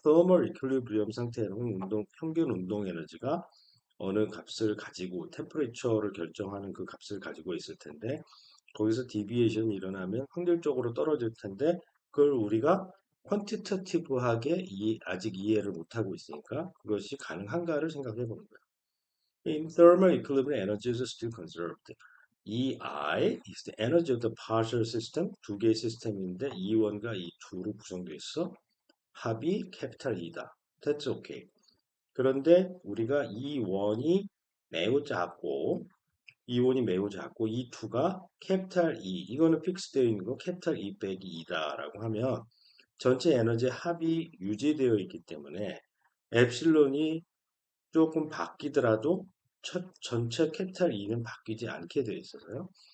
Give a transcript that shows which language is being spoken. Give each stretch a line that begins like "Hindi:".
Korean: thermal equilibrium 상태에는 평균 운동 에너지가 어느 값을 가지고 템퍼레처를 결정하는 그 값을 가지고 있을 텐데 거기서 디비에이션이 일어나면 확률적으로 떨어질 텐데 그걸 우리가 퀀티터티브하게 아직 이해를 못하고 있으니까 그것이 가능한가를 생각해 보는 거예요.
English: In thermal equilibrium, energy is still conserved. EI is the energy of the partial system.
Korean: 두 개의 시스템인데 E1과 E2로 구성되어 있어. 합이 캐피탈 E다.
English: That's okay.
Korean: 그런데 우리가 E1이 매우 작고 E1이 매우 작고 E2가 캐피탈 E 이거는 픽스되어 있는 거 캐피탈 E 빼기 E다라고 하면 전체 에너지 합이 유지되어 있기 때문에 엡실론이 조금 바뀌더라도 전체 캐피탈 E는 바뀌지 않게 되어 있어서요.